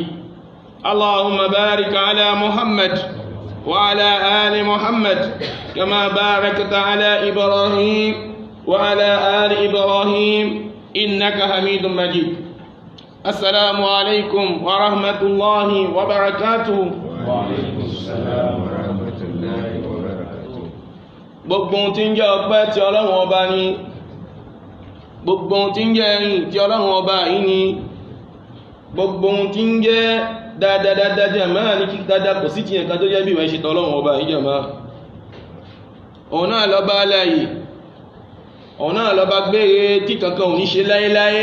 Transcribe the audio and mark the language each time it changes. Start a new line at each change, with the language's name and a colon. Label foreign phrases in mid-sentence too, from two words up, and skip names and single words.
Arabic: اللهم بارك على محمد وعلى آل محمد كما باركت على إبراهيم وعلى آل إبراهيم إنك حميد مجيد. السلام عليكم ورحمة الله وبركاته. وعليكم السلام ورحمة الله وبركاته.
Yoruba: gbogbo ohun tí ń jẹ́ ọpẹ́ tí Ọlọ́run ọba ní, gbogbo ohun tí ń jẹ́ ẹ̀yìn tí Ọlọ́run ọba yìí ní, gbogbo ohun tí ń jẹ́ dáadáa jàmáà ní kí dáadáa kò sí ti ẹ̀ka tó jẹ́ bí ìwọ̀n ṣe tọ́ Ọlọ́run ọba yìí jàmáà. òun náà lọ́ba aláyè, òun náà lọ́ba gbére tí kankan ò ní ṣe láéláé.